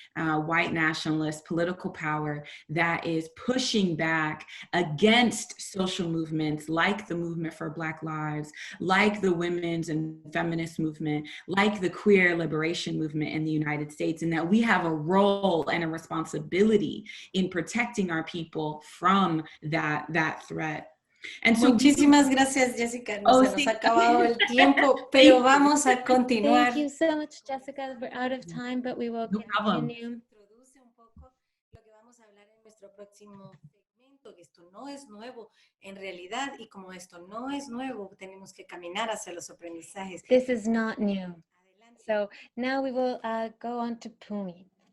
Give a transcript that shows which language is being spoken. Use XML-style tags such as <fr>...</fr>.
<en>white nationalist political power that is pushing back against social movements like the movement for Black Lives, like the women's and feminist movement, like the queer liberation movement in the United States, and that we have a role and a responsibility in protecting our people from that threat.</en> <es>Muchísimas gracias, Jessica. Se nos ha acabado el tiempo, pero vamos a continuar.</es> <en>Thank you so much, Jessica. We're out of time, but we will continue.</en> <es>Introduce un poco lo que vamos a hablar en nuestro próximo segmento. Esto no es nuevo en realidad, y como esto no es nuevo, tenemos que caminar hacia los aprendizajes.</es> <en>This is not new. So now we will go on to Pumi.</en>